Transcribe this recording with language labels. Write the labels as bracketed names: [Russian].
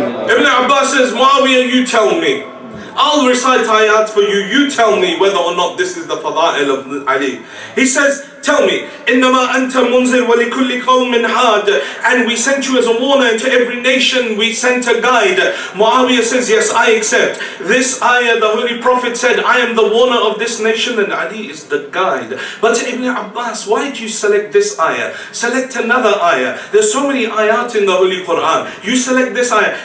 [English] Ibn Abbas says, Muawiyah, you tell me. I'll recite ayat for you. You tell me whether or not this is the fada'il of Ali. He says, tell me, [Arabic] إِنَّمَا أَنْتَ مُنْزِرْ وَلِكُلِّ قَوْمٍ هَادٍ. [English] And we sent you as a warner, and to every nation we sent a guide. Muawiyah says, yes, I accept. This ayah, the Holy Prophet said, I am the warner of this nation and Ali is the guide. But Ibn Abbas, why did you select this ayah? Select another ayah. There's so many ayat in the Holy Quran. You select this ayah.